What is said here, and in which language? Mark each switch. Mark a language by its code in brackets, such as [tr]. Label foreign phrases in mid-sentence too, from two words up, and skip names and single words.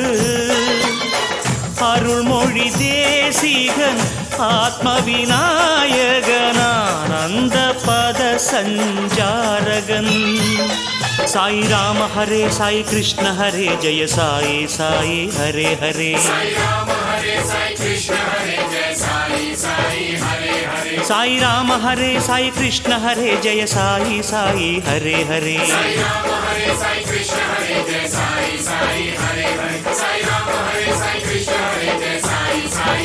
[ta] அருள்மொழி தேசிகன் ஆத்ம விநாயகன் ஆனந்த பத சஞ்சாரகன். [sa] साई राम हरे साई कृष्ण हरे जय साई साई हरे हरे. साई राम हरे साई कृष्ण हरे जय साई साई हरे हरे. साई कृष्ण हरे जय साई साई हरे हरे.